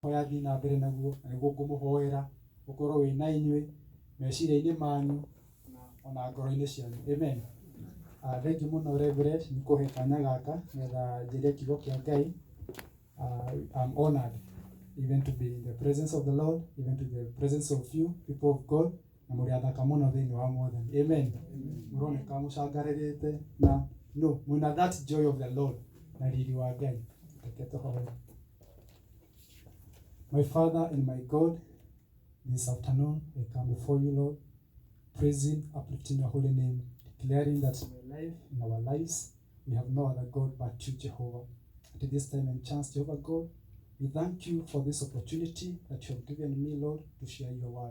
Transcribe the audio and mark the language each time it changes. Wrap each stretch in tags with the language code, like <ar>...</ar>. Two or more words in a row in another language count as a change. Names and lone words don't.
<ki>hoya thi na mbere naguo niguo ngumuhoera ukorwo wi na inywe meciria-ini manyu na ona ngoro-ini cianyu. Amen.</ki> <en>Thank you</en> <ki>muno Reverend ni kuhe kanya gaka ngetha njirie kiugo kia Ngai.</ki> <en>I'm honored even to be in the presence of the Lord, even to the presence of you people of God,</en> <ki>na muri athaka muno thiini wa Mwathani. Amen. Muroneka mucangaririte na no mwina</ki> <en>that joy of the Lord</en> <ki>na riri wa Ngai. Reke tuhoe.</ki> <en>My Father and my God, this afternoon I come before you, Lord, praising, uplifting your holy name, declaring that in my life, in our lives, we have no other God but you, Jehovah. At this time and chance, Jehovah God, we thank you for this opportunity that you have given me, Lord, to share your word.</en>